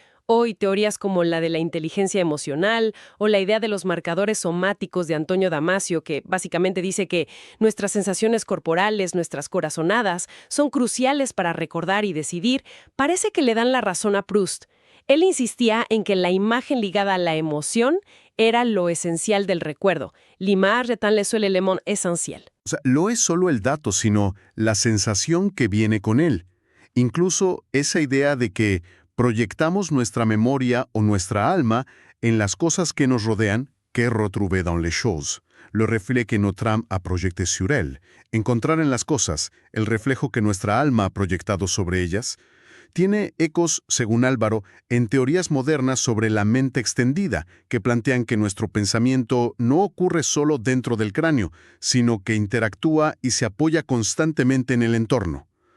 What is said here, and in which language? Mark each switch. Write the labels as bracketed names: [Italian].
[Spanish] Hoy, teorías como la de la inteligencia emocional o la idea de los marcadores somáticos de Antonio Damasio, que básicamente dice que nuestras sensaciones corporales, nuestras corazonadas, son cruciales para recordar y decidir, parece que le dan la razón a Proust. Él insistía en que la imagen ligada a la emoción era lo esencial del recuerdo. [French] L'image étant le seul élément essentiel. [Spanish] O sea, no es solo el dato, sino la sensación que viene con él. Incluso esa idea de que proyectamos nuestra memoria o nuestra alma en las cosas que nos rodean, que [French] retrouver dans les choses, le reflet que notre âme a projeté sur elle, [Spanish] encontrar en las cosas el reflejo que nuestra alma ha proyectado sobre ellas, tiene ecos, según Álvaro, en teorías modernas sobre la mente extendida, que plantean que nuestro pensamiento no ocurre solo dentro del cráneo, sino que interactúa y se apoya constantemente en el entorno.